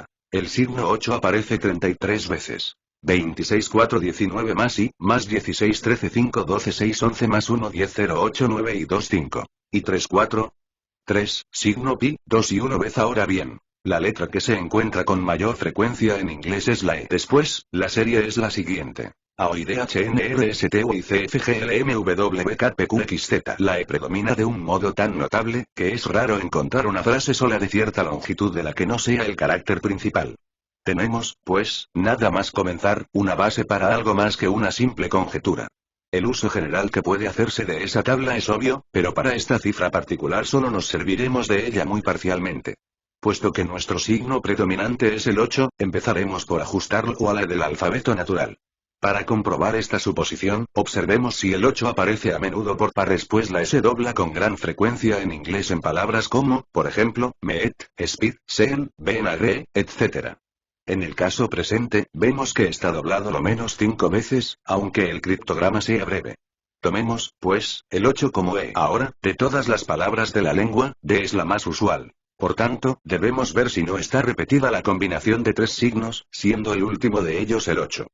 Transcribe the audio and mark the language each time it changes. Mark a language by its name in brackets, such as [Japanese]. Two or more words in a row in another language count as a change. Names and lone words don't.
[Spanish] El signo 8 aparece 33 veces. 26 4 19 más y, más 16 13 5 12 6 11 más 1 10 0 8 9 y 2 5. Y 3 4. 3, signo pi, 2 y 1 vez. Ahora bien, la letra que se encuentra con mayor frecuencia en inglés es la E. Después, la serie es la siguiente. A, O, I, D, H, N, R, S, T, U, I, C, F, G, L, M, W, K, P, Q, X, Z. La E predomina de un modo tan notable, que es raro encontrar una frase sola de cierta longitud de la que no sea el carácter principal. Tenemos, pues, nada más comenzar, una base para algo más que una simple conjetura. El uso general que puede hacerse de esa tabla es obvio, pero para esta cifra particular solo nos serviremos de ella muy parcialmente. Puesto que nuestro signo predominante es el 8, empezaremos por ajustarlo a la del alfabeto natural. Para comprobar esta suposición, observemos si el 8 aparece a menudo por pares, pues la S dobla con gran frecuencia en inglés en palabras como, por ejemplo, [English] meet, speed, seen, ben agree, etc. [Spanish] En el caso presente, vemos que está doblado lo menos 5 veces, aunque el criptograma sea breve. Tomemos, pues, el 8 como E. Ahora, de todas las palabras de la lengua, D es la más usual. Por tanto, debemos ver si no está repetida la combinación de 3 signos, siendo el último de ellos el 8.